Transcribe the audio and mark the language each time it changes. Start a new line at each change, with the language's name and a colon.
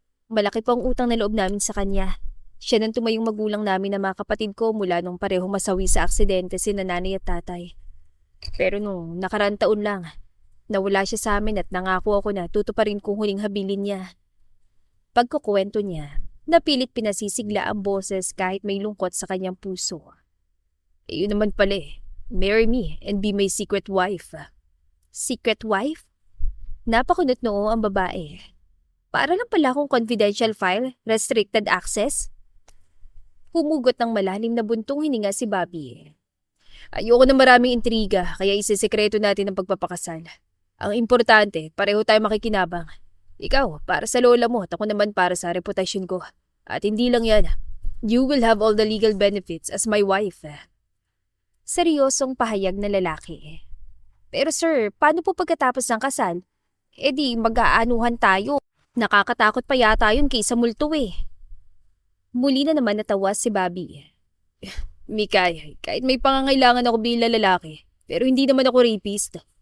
Filipino: Malaki po ang utang na loob namin sa kanya. Siya nang tumayong magulang namin na mga kapatid ko mula nung pareho masawi sa aksidente sina nanay at tatay. Pero nung nakaraan taon lang, nawala siya sa amin at nangako ako na tutuparin kong huling habilin niya. Pagkukwento niya, Napilit pinasisigla ang boses kahit may lungkot sa kanyang puso. Yun naman pala eh.
English: Marry me and be my secret wife. Secret wife?
Filipino: Napakunot noo ang babae. Para lang pala akong confidential file, restricted access? Humugot ng malalim na buntong hininga si Bobby. Ayoko na maraming intriga, kaya isisekreto natin ang pagpapakasal. Ang importante, pareho tayo makikinabang. Ikaw, para sa lola mo at ako naman para sa reputasyon ko. At hindi lang yan,
English: you will have all the legal benefits as my wife.
Filipino: Seryosong pahayag na lalaki. Pero sir, paano po pagkatapos ng kasal? E di mag-aanuhan tayo. Nakakatakot pa yata yun kaysa multo eh. Muli na naman natawa si Bobby. Mikay, kahit may pangangailangan ako bilang lalaki, pero hindi naman ako rapist.